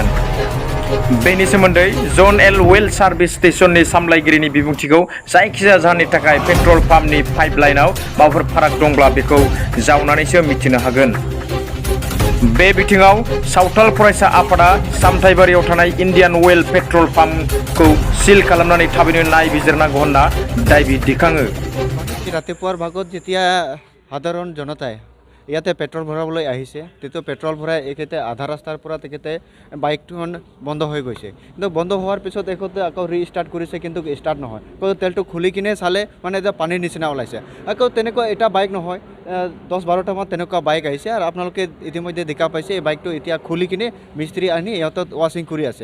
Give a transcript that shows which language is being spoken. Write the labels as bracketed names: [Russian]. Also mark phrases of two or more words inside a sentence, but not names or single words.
[Bodo] बेनि सोमोन्दै जन एन्ड अइल सार्भिस स्टेशननि सामलायगिरिनि बिबुंथिखौ जायखिजाया जाहोननि थाखाय पेट्रल पाम्पनि पाइपलाइनआव माबाफोर फाराग दंब्ला बेखौ जावनानैसो मिथिनो हागोन। बे बिथिङाव सावथाल फरायसा आफादा सामथाइबारियाव थानाय इन्डियान अइल पेट्रल पाम्पखौ सिल खालामनानै थाबैनो नायबिजिरनांगौ होनना दाबी दैखाङो। [Assamese] ৰাতিপুৱাৰ ভাগত যেতিয়া সাধাৰণ জনতাই ইয়াতে পেট্ৰল ভৰাবলৈ আহিছে তেতিয়া পেট্ৰল ভৰাই এখেতে আধা ৰাস্তাৰ পৰা তেখেতে বাইকখন বন্ধ হৈ গৈছে, কিন্তু বন্ধ হোৱাৰ পিছত এখেতে আকৌ ৰিষ্টাৰ্ট কৰিছে, কিন্তু ষ্টাৰ্ট নহয়। আকৌ তেলটো খুলি কিনে চালে মানে এতিয়া পানীৰ নিচিনা ওলাইছে। আকৌ তেনেকুৱা এটা বাইক নহয়, 10-12টামান তেনেকুৱা বাইক আহিছে আৰু আপোনালোকে ইতিমধ্যে দেখা পাইছে এই বাইকটো এতিয়া খুলি কিনে মিস্ত্ৰী আনি ইহঁতত ৱাশ্বিং কৰি আছে।